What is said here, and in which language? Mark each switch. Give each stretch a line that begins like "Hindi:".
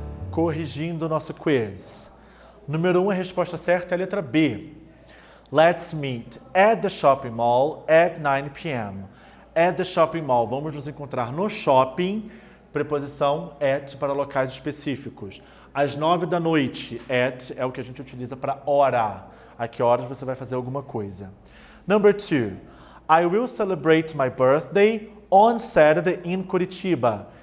Portuguese: Corrigindo o nosso quiz. Número 1, a resposta certa é a letra B.
English: Let's meet at the shopping mall at 9 p.m. At the shopping mall.
Portuguese: Vamos nos encontrar no shopping. Preposição at para locais específicos. Às 9 da noite. At é o que a gente utiliza para hora. A que horas você vai fazer alguma coisa.
English: Number 2. I will celebrate my birthday on Saturday in Curitiba.